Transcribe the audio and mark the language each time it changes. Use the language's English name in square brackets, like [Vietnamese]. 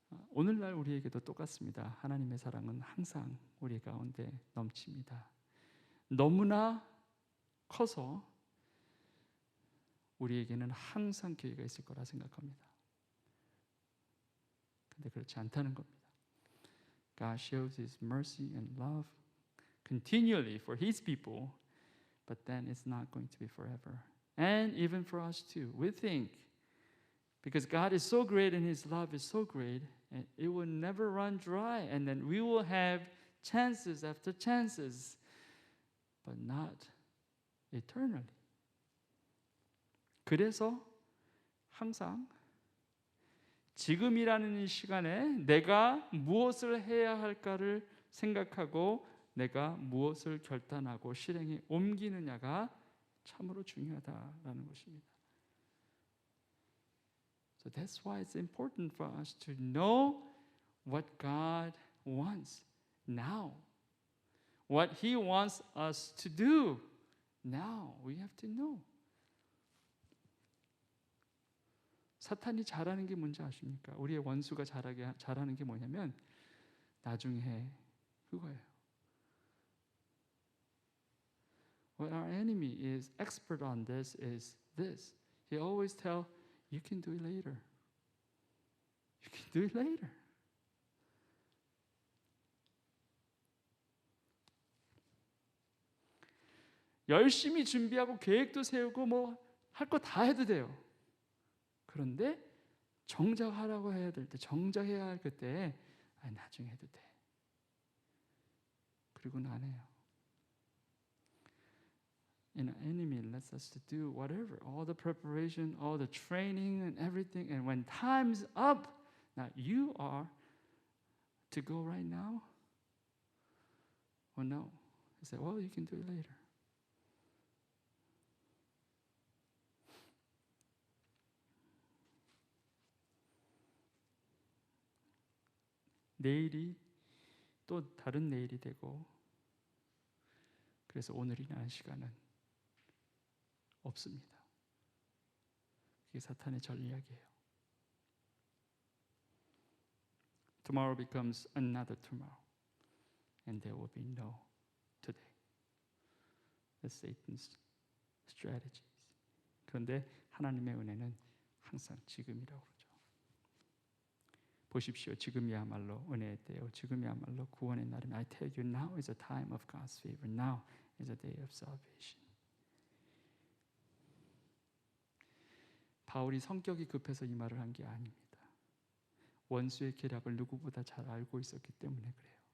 [Korean] 오늘날 우리에게도 똑같습니다. 하나님의 사랑은 항상 우리 가운데 넘칩니다. 너무나 커서 우리에게는 항상 기회가 있을 거라 생각합니다. 근데 그렇지 않다는 겁니다. [English] God shows His mercy and love continually for His people, but then it's not going to be forever. And even for us too. We think because God is so great and His love is so great, and it will never run dry, and then we will have chances after chances, but not eternally. [Korean] 그래서 항상 지금이라는 이 시간에 내가 무엇을 해야 할까를 생각하고 내가 무엇을 결단하고 실행에 옮기느냐가 참으로 중요하다라는 것입니다. [English] So that's why it's important for us to know what God wants now. What He wants us to do now. We have to know. [Korean] 사탄이 잘하는 게 뭔지 아십니까? 우리의 원수가 잘하는 게 뭐냐면 나중에 해 그거예요. [English] What our enemy is expert on this is this. He always tell, you can do it later. You can do it later. [Korean] 열심히 준비하고 계획도 세우고 뭐 할 거 다 해도 돼요. 그런데 정작 하라고 해야 될 때, 정작 해야 할 그때 나중에 해도 돼. 그리고는 안 해요. [English] An enemy lets us to do whatever, all the preparation, all the training and everything. And when time's up, now you are to go right now? Or no? He said, well, you can do it later. [Korean] 내일이 또 다른 내일이 되고, 그래서 오늘이라는 시간은 없습니다. 그게 사탄의 전략이에요. [English] Tomorrow becomes another tomorrow, and there will be no today. That's Satan's strategies. [Korean] 그런데 하나님의 은혜는 항상 지금이라고 그러죠. 보십시오. 지금이야말로 은혜의 때요. 지금이야말로 구원의 날입니다. [English] I tell you, now is a time of God's favor. Now is a day of salvation. [Korean] 바울이 성격이 급해서 이 말을 한 게 아닙니다. 원수의 계략을 누구보다 잘 알고 있었기 때문에 그래요.